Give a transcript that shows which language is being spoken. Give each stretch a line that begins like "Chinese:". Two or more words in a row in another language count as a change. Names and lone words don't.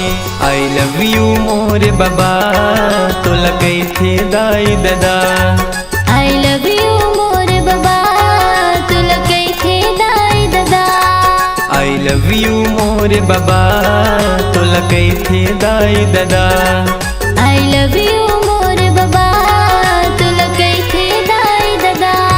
English: I love you
Chhattisgarhi: मोरे बाबा तोला कैथे दाई दादा।
English: I love you
Chhattisgarhi: मोरे बाबा तुला कैथे दाई दादा।
English: I love you
Chhattisgarhi: मोरे बाबा तोला कैथे दाई दादा।
English: I love you
Chhattisgarhi: मोरे बाबा तुला कैथे दाई दादा।